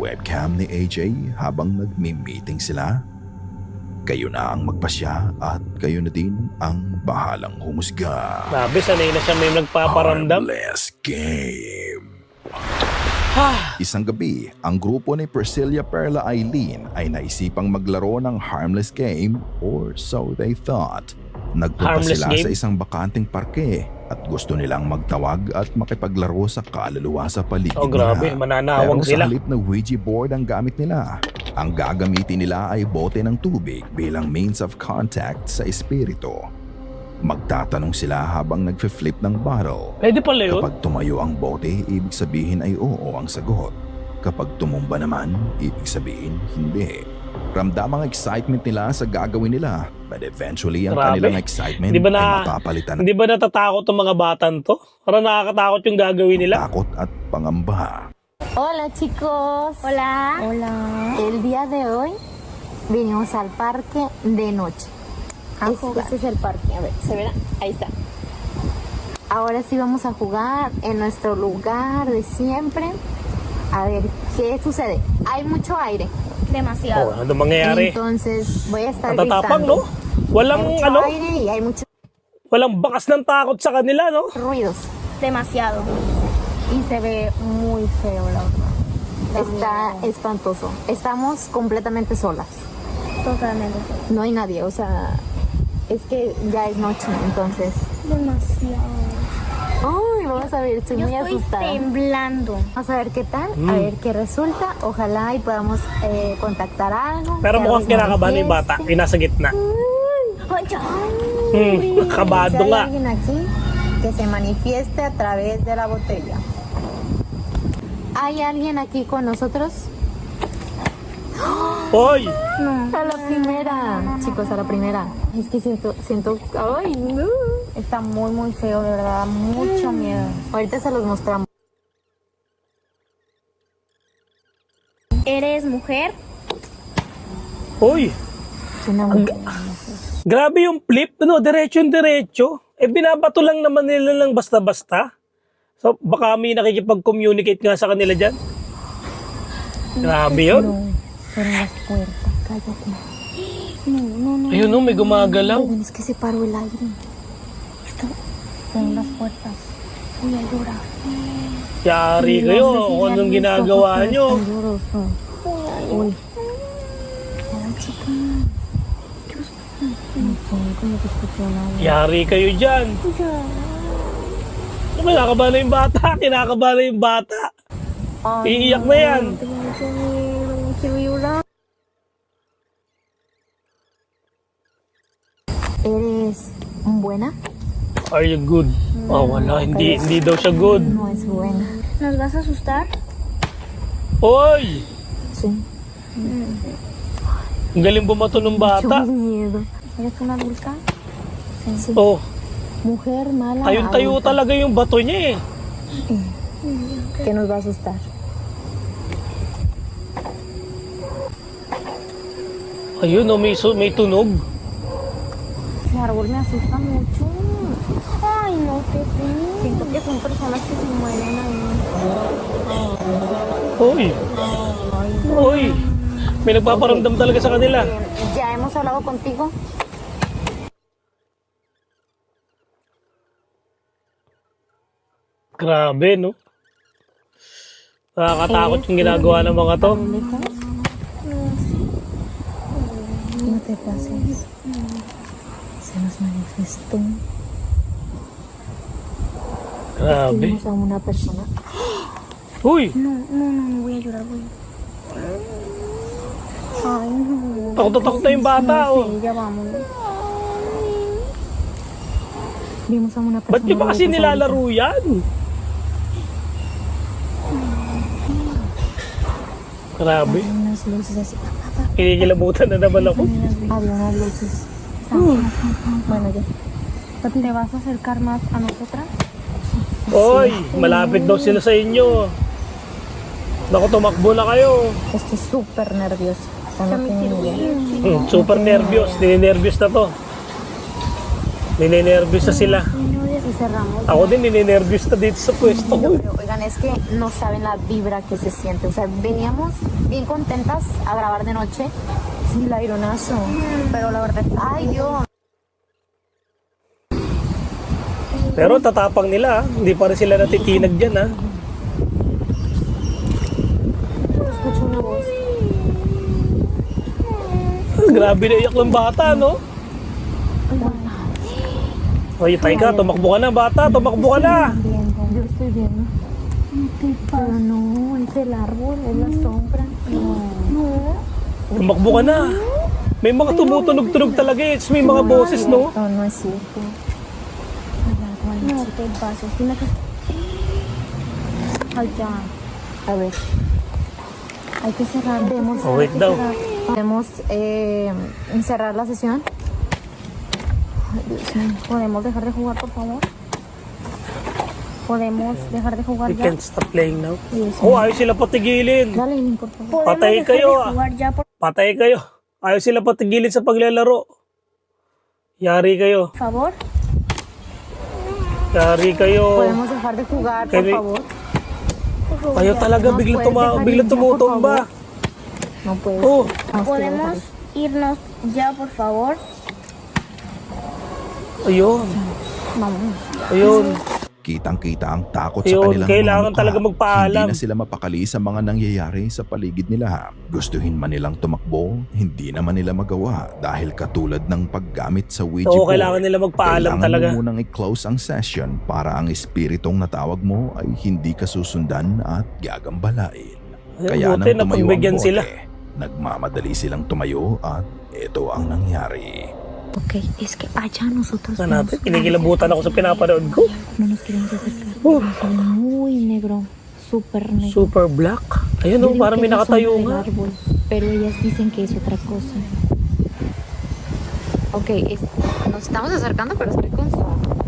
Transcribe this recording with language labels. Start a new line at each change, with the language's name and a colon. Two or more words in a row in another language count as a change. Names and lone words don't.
Filipino: nakita sa webcam ni AJ habang nagmi-meeting sila? Kayo na ang magpasya at kayo na din ang bahalang humusga. Grabe, sanay na siya may nagpaparamdam.
English: Harmless game. Ha!
Filipino: Isang gabi, ang grupo ni Priscilla Perla Eileen ay naisipang maglaro ng
English: harmless game or so they thought.
Filipino: Nagpunta Harmless sila game? sa isang bakanting parke at gusto nilang magtawag at makipaglaro sa kaluluwa sa paligid Oh, grabe, nila. mananawag Pero sila. sa halip na Ouija board ang gamit nila, ang gagamitin nila ay bote ng tubig bilang
English: means of contact
Filipino: sa espiritu. Magtatanong sila habang nagfe-flip ng bottle. Pwede pala yun? Kapag tumayo ang bote, ibig sabihin ay oo ang sagot. Kapag tumumba naman, ibig sabihin hindi. Ramdam ang excitement nila sa gagawin nila,
English: but eventually
Filipino: ang Grabe. kanilang excitement Hindi ba ay mapapalitan ng Hindi ba natatakot ang mga batang to? Parang nakakatakot yung gagawin nila. takot at pangamba.
Spanish: Hola chicos. Hola. Hola. El día de hoy vinimos al parque de noche. Este es el parque, a ver, ¿se verá? Ahí está. Ahora sí vamos a jugar en nuestro lugar de siempre. A ver, ¿qué sucede? Hay mucho aire. Demasiado.
Filipino: Oh, ano mangyayari?
Spanish: Entonces voy a estar
Filipino: Natatapang, no?
Spanish: gritando.
Filipino: Walang,
Spanish: Hay mucho
Filipino: ano,
Spanish: aire y hay muchos
Filipino: walang bakas ng takot sa kanila, no?
Spanish: ruidos. Demasiado. Y se ve muy feo, la verdad. Está espantoso. Estamos completamente solas. Totalmente. No hay nadie, o sea, es que ya es noche, entonces. Demasiado. Uy, vamos a ver, estoy muy asustada. Temblando. Vamos a ver qué tal, a ver qué resulta. Ojalá y podamos contactar algo. Pero que
Filipino: mukhang
Spanish: algo se
Filipino: kinakabahan yung bata.
Spanish: manifieste.
Filipino: Yung nasa gitna. Nakabado
Spanish: Si hay
Filipino: nga.
Spanish: alguien aquí que se manifieste a través de la botella. ¿Hay alguien aquí con nosotros?
Filipino: Hoy!
Spanish: A la primera, chicos, a la primera. Es que siento, ay, no. Está muy, muy feo, de verdad, mucho miedo. Ahorita se los mostramos. ¿Eres mujer?
Filipino: Hoy!
Spanish: Suena muy
Filipino: Grabe yung flip, no? Diretso. Eh, binabato lang naman nila lang basta-basta. So, baka may nakikipag-communicate nga sa kanila dyan. Grabe yun.
Spanish: Fueron las puertas, cállate.
Filipino: Ayun, no, may gumagalaw.
Spanish: Oigan, es que se paró el aire. Esto son las puertas. Voy a llorar.
Filipino: Yari kayo, kung anong ginagawa nyo.
Spanish: Uy. Ay, chica. No sé, como que escuché nada.
Filipino: Yari kayo dyan. Kinakabahan na yung bata. Iiyak na yan.
Spanish: ¿Eres buena?
English: Are you good?
Filipino: Oh, wala. Hindi daw siya good.
Spanish: No es buena. ¿Nos vas a asustar?
Filipino: Hoy!
Spanish: Sí.
Filipino: Ang galing bumato ng bata.
Spanish: Mucho miedo. ¿Eres una adulta? Sí.
Filipino: Oh,
Spanish: Mujer mala.
Filipino: tayo
Spanish: adulta,
Filipino: talaga yung bato niya eh.
Spanish: que nos va a asustar.
Filipino: Ayun, oh, may tunog.
Spanish: Ese árbol me asusta mucho. Ay, no te creo. Siento que son personas que se mueren ahí.
Filipino: Hoy! May nagpaparamdam talaga sa kanila.
Spanish: ¿Ya hemos hablado contigo?
Filipino: Grabe, no? Nakakatakot yung ginagawa ng mga to.
Spanish: No te pases. Se nos manifestó.
Filipino: Grabe.
Spanish: Vimos a una persona.
Filipino: Uy!
Spanish: No, voy a llorar, voy. Ay, no.
Filipino: Takot na yung bata, oh.
Spanish: Sí, ya vámonos. Vimos a una persona.
Filipino: Ba't nyo ba kasi nilalaro yan? Grabe.
Spanish: Había unas luces así.
Filipino: Kinikilabutan na naman ako.
Spanish: Había unas luces. Bueno, ya. ¿Te vas a acercar más a nosotras?
Filipino: Hoy! Malapit daw sila sa inyo. Naku, tumakbo na kayo.
Spanish: Estoy súper nerviosa. O sea, no tengo ni idea.
Filipino: Super nervyos. Ninenervyos na to. Ninenervyos na sila.
Spanish: Y cerramos.
Filipino: Ako din ninenervyos na dito sa pwesto ko.
Spanish: Pero, oigan, es que no saben la vibra que se siente. O sea, veníamos bien contentas a grabar de noche. Sí, el aeronazo. Pero la verdad, ay Dios.
Filipino: Pero tatapang nila, hindi pa rin sila natitinag dyan, ha?
Spanish: Escucho una voz.
Filipino: Grabe na iyak ng bata, no? Oye, Taika, tumakbo ka na, bata, tumakbo ka na.
Spanish: Yo estoy viendo. Pero no, es el árbol, es la sombra. No.
Filipino: Tumakbo ka na. May mga tumutunog-tunog talaga, it's may mga boses, no?
Spanish: No, no es cierto. No te pases. Tiene que... Ay, ya. A ver. Hay que cerrar. Debemos,
Filipino: Oh, wait daw.
Spanish: ¿Podemos cerrar la sesión? Ay, Dios mío. ¿Podemos dejar de jugar, por favor? ¿Podemos dejar de jugar
English: We
Spanish: ya?
English: can't stop playing now.
Spanish: Dios
Filipino: Oh,
Spanish: mío.
Filipino: ayaw sila patigilin.
Spanish: Dale, Lin, por favor.
Filipino: Patay kayo, ah. Patay kayo. Ayaw sila patigilin sa paglalaro. Yari kayo.
Spanish: Por favor.
Filipino: Yari kayo.
Spanish: ¿Podemos dejar de jugar, por Kevin. favor?
Filipino: Ayaw talaga,
Spanish: No
Filipino: biglang,
Spanish: puedes dejar
Filipino: biglang
Spanish: ir ya, por
Filipino: tumutumba.
Spanish: No puede
Filipino: Oh,
Spanish: ser. Nos ¿Podemos irnos ya, por favor?
Filipino: ayun.
Spanish: Vamos.
Filipino: Ayun. Kitang-kita ang takot sa Ayun, kanilang kailangan mga talaga mukha. magpaalam. Hindi na sila mapakali sa mga nangyayari sa paligid nila. Gustuhin man nilang tumakbo, hindi naman nila magawa dahil katulad ng paggamit sa Ouija Oo, board. kailangan nila magpaalam Kailangan talaga. mo munang i-close ang session para ang espiritong natawag mo ay hindi ka susundan at gagambalain. Ayun, Kaya buti nang tumayo ang napagbigyan bote, sila. nagmamadali silang tumayo at ito ang nangyari.
Spanish: Ok, es que allá nosotros
Filipino: Sa natin,
Spanish: vemos
Filipino: kinikilabutan ako sa pinapanood ko.
Spanish: no nos queremos acercar.
Filipino: Oh.
Spanish: Muy negro, súper negro.
English: Super black.
Filipino: Ayun,
Spanish: Yo
Filipino: oh,
Spanish: digo
Filipino: parang
Spanish: que
Filipino: may
Spanish: es la
Filipino: nakatayo
Spanish: sombra
Filipino: nga.
Spanish: del árbol, pero ellas dicen que es otra cosa. Ok, nos estamos acercando, pero estoy con zoom.